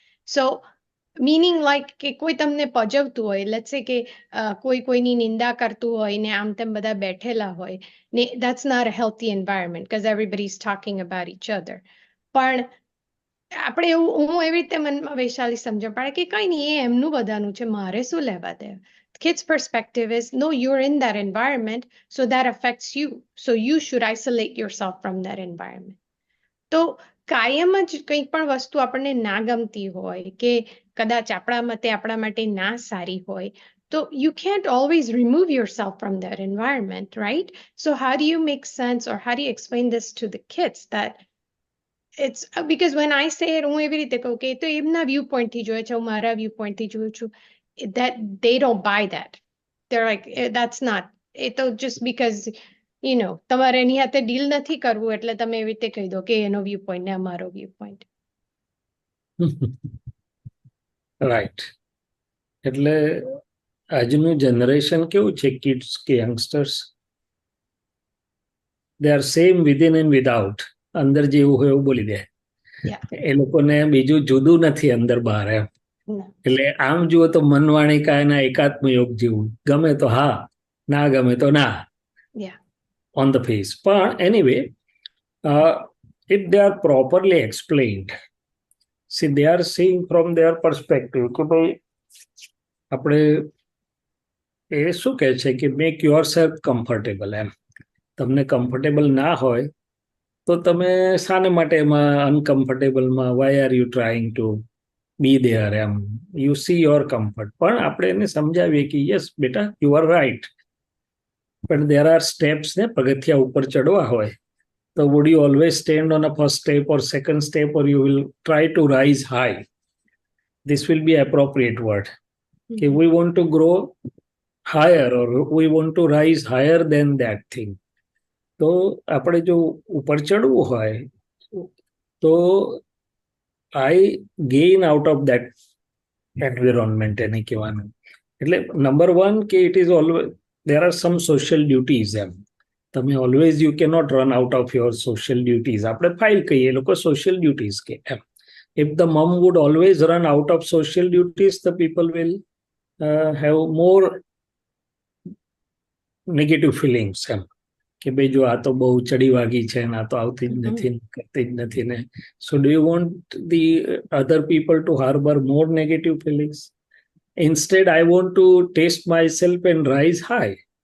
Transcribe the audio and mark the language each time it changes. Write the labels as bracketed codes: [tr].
[en] So meaning like [gu] કે કોઈ તમને પજવતું હોય, [en] let's say [gu] કે કોઈની નિંદા કરતું હોય ને [en] આમ તેમ બધા બેઠેલા હોય ને, that's not a healthy environment because everybody's talking about each other. [gu] પણ આપણે હું એવી રીતે મનમાં વૈશાલી સમજણ પાડે કે કઈ નહીં, એ એમનું બધાનું છે, મારે શું લેવા દે. [en] Kids' perspective is, no, you're in that environment, so that affects you. So you should isolate yourself from that environment. [gu] તો કાયમ જ કંઈક પણ વસ્તુ આપણને ના ગમતી હોય કે કદાચ આપણા મતે આપણા માટે ના સારી હોય, તો [en] you can't always remove yourself from that environment, right? So how do you make sense, or how do you explain this to the kids that it's because when I say it, [gu] હું એવી રીતે કહું કે તો એમના view point થી જોયે છે, હું મારા વ્યૂ પોઈન્ટ થી જોઉં છું, [en] that they don't buy that. They're like, that's not, [gu] એ તો [en] just because [gu] તમારે એની હાથે ડીલ નથી કરવું એટલે તમે એવી રીતે કહી દો કે એનો વ્યૂ પોઈન્ટ ને અમારો વ્યૂ પોઈન્ટ. [en] Right. [gu] એટલે આજનું જનરેશન કેવું છે, કિડ્સ કે youngsters, [en] they are same within and without. [gu] અંદર જેવું હોય એવું બોલી દે, એ લોકોને બીજું જુદું નથી અંદર બહાર એમ. એટલે આમ જુઓ તો મનવાણી કાયના એકાત્મ યોગ જેવું, ગમે તો હા, ના ગમે તો ના, [en] on the face. પણ anyway, if they are properly explained, see, they are seeing from their perspective [gu] કે ભાઈ આપણે એ શું કહે છે કે [en] make yourself comfortable એમ. [gu] તમને કમ્ફર્ટેબલ ના હોય તો તમે શાને માટે એમાં અનકમ્ફર્ટેબલમાં, [en] Why are you trying to be there એમ, you see your comfort. [gu] પણ આપણે એને સમજાવીએ કે [en] yes બેટા, you are right, પણ there are steps [gu] ને પગથિયા ઉપર ચડવા હોય તો [en] would you always stand on a first step or second step, or you will try to rise high? This will be appropriate word. Okay, we want to grow higher, or we want to rise higher than that thing. [gu] તો આપણે જો ઉપર ચડવું હોય તો [en] I gain out of that environment [gu] એને કહેવાનું. એટલે નંબર વન કે [en] it is always there are some social duties એમ. તમે always you cannot run out of your social duties. [gu] આપણે ફાઇલ કહીએ, લોકો social duties કે એમ. [en] If the mom would always run out of social duties, the people will have more negative feelings [gu] એમ કે ભાઈ જો આ તો બહુ ચડી વાગી છે ને આ તો આવતી જ નથી, કરતી જ નથી ને. [en] So do you want the other people to harbor more negative feelings? Instead, I want to test myself and rise high.